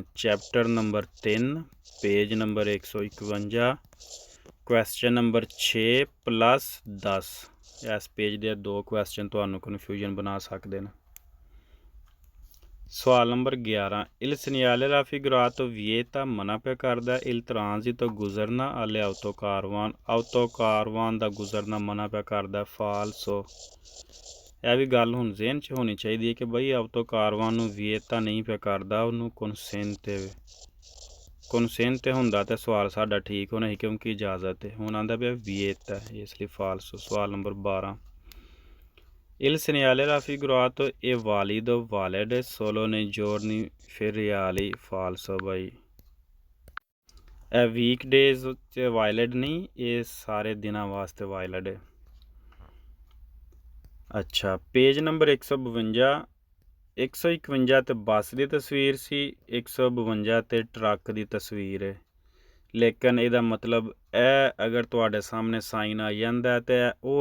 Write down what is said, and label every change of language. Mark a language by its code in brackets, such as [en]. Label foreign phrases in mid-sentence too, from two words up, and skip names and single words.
[en] chapter number [pa] 3 [en] page number [pa] 151 [en] question number [pa] 6 + 10 ਇਸ ਪੇਜ ਦੇ 2 ਕੁਐਸਚਨ ਤੁਹਾਨੂੰ ਕਨਫਿਊਜ਼ਨ ਬਣਾ ਸਕਦੇ ਨੇ। ਸਵਾਲ ਨੰਬਰ 11 [it] il segnale raffigurato vieta [pa] ਮਨਾ ਪਿਆ ਕਰਦਾ [it] il transito [pa] ਗੁਜ਼ਰਨਾ [it] alle autocarvan [pa] ਦਾ ਗੁਜ਼ਰਨਾ ਮਨਾ ਪਿਆ ਕਰਦਾ ਫਾਲਸੋ। ਇਹ ਵੀ ਗੱਲ ਹੁਣ ਜ਼ੇਨ 'ਚ ਹੋਣੀ ਚਾਹੀਦੀ ਹੈ ਕਿ ਬਈ autocarvan ਨੂੰ vieta ਨਹੀਂ ਪਿਆ ਕਰਦਾ ਉਹਨੂੰ consente ਹੁੰਦਾ ਤਾਂ ਸਵਾਲ ਸਾਡਾ ਠੀਕ ਹੋਣਾ ਸੀ ਕਿਉਂਕਿ ਇਜਾਜ਼ਤ ਹੈ ਹੁਣ ਆਉਂਦਾ ਪਿਆ vieta ਇਸ ਲਈ ਫਾਲਸੋ। ਸਵਾਲ ਨੰਬਰ 12 [it] il segnale raffigurato è valido valid solo nei giorni feriali falso [pa] ਬਾਈ ਇਹ ਵੀਕਡੇਜ਼ 'ਚ ਵਾਇਲਡ ਨਹੀਂ ਇਹ ਸਾਰੇ ਦਿਨਾਂ ਵਾਸਤੇ ਵਾਇਲਡ ਹੈ। ਅੱਛਾ [en] page number [pa] 152 151 ਤੇ ਬੱਸ ਦੀ ਤਸਵੀਰ ਸੀ 152 ਤੇ ਟਰੱਕ ਦੀ ਤਸਵੀਰ ਹੈ ਲੇਕਿਨ ਇਹਦਾ ਮਤਲਬ ਇਹ ਅਗਰ ਤੁਹਾਡੇ ਸਾਹਮਣੇ ਸਾਈਨ ਆ ਜਾਂਦਾ ਤਾਂ ਉਹ